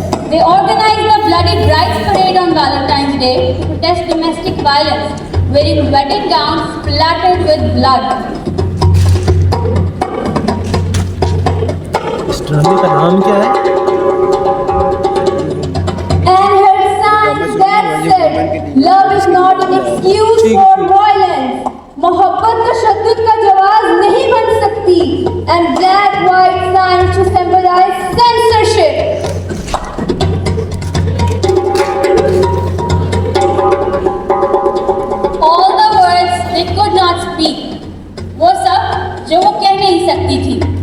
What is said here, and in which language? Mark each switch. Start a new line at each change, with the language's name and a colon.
English: They organized a bloody brides parade on Valentine's Day to protest domestic violence, wearing wedding gowns splattered with blood.
Hindi: इस ड्रामे का नाम क्या है?
English: And her sign that said, love is not an excuse for violence.
Hindi: मोहब्बत तशद्दुद का जवाब नहीं बन सकती.
English: And black white signs to symbolize censorship. All the words they could not speak.
Hindi: वो सब जो वो कह नहीं सकती थी.